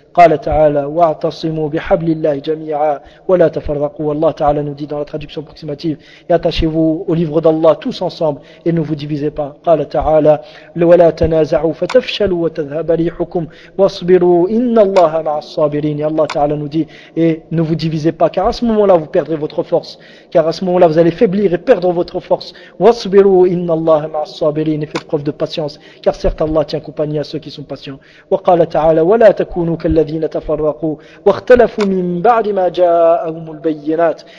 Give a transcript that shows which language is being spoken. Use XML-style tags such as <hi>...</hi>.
<ar>قال تعالى واعتصموا بحبل الله جميعا ولا تفرقوا. والله تعالى</ar> <fr>nous dit dans la traduction approximative et attachez-vous au livre d'Allah tous ensemble et ne vous divisez pas.</fr> <ar>قال تعالى ولا تنازعوا فتفشلوا وتذهب ريحكم واصبروا إن الله مع الصابرين. الله تعالى</ar> <fr>nous dit et ne vous divisez pas car à ce moment-là vous perdrez votre force, car à ce moment-là vous allez faiblir et perdre votre force.</fr> <ar>واصبروا إن الله مع الصابرين,</ar> <fr>et faites preuve de patience car certes Allah tient compagnie à ceux qui sont patients.</fr> <ar>وقال تعالى ولا تكونوا الذين تفرقوا واختلفوا من بعد ما جاءهم البينات.</ar>